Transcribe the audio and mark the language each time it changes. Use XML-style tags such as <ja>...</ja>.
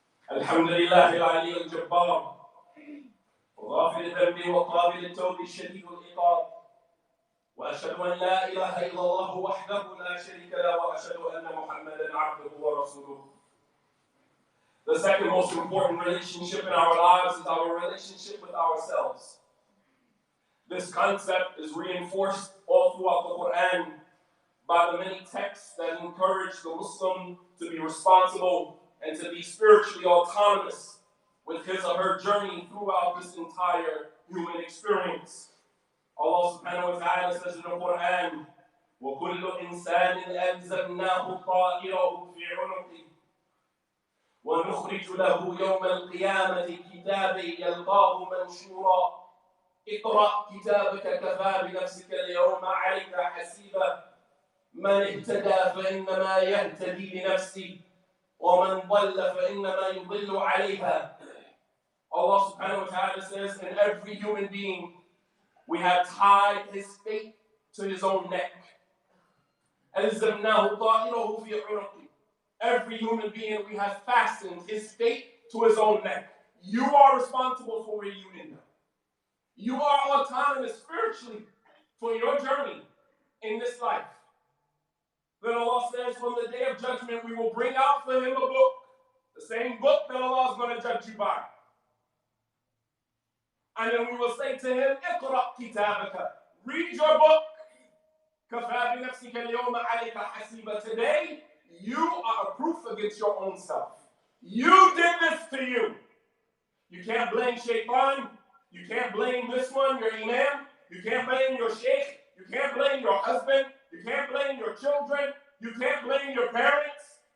<ar>الحمد لله العلي الجبار غافر الذنب وقابل التوب الشديد العقاب وأشهد أن لا إله إلا الله وحده لا شريك له وأشهد أن محمدا عبده ورسوله.</ar> <en>The second most important relationship in our lives is our relationship with ourselves. This concept is reinforced all throughout the Quran by the many texts that encourage the Muslim to be responsible and to be spiritually autonomous with his or her journey throughout this entire human experience. Allah subhanahu wa ta'ala says in the Quran,</en> <ar>وَكُلُّ إِنسَانٍ أَلْزَمْنَاهُ طَائِرَهُ فِي عُنُقِهِ وَنُخْرِجُ لَهُ يَوْمَ الْقِيَامَةِ كِتَابًا يَلْقَاهُ مَنشُورًا اقرأ كتابك كفى بنفسك اليوم عليك حسيبا من اهتدى فإنما يهتدي لنفسه ومن ضل فإنما يضل عليها.</ar> <en>Allah subhanahu wa ta'ala says, in every human being, we have tied his fate to his own neck.</en> <ar>أَلْزَمْنَاهُ طَائِرَهُ فِي عُنُقِهِ.</ar> <en>Every human being, we have fastened his fate to his own neck. You are responsible for where you end up. You are autonomous spiritually for your journey in this life. Then Allah says, from the day of judgment, we will bring out for him a book, the same book that Allah is going to judge you by. And then we will say to him,</en> <ar>اقرأ كتابك.</ar> <en>Read your book.</en> <ar>كفى بنفسك اليوم عليك حسيبا.</ar> <en>Today, you are a proof against your own self. You did this to you. You can't blame Shaitan. You can't blame this one, your Emaan. You can't blame your sheikh. You can't blame your husband. You can't blame your children. You can't blame your parents.</en>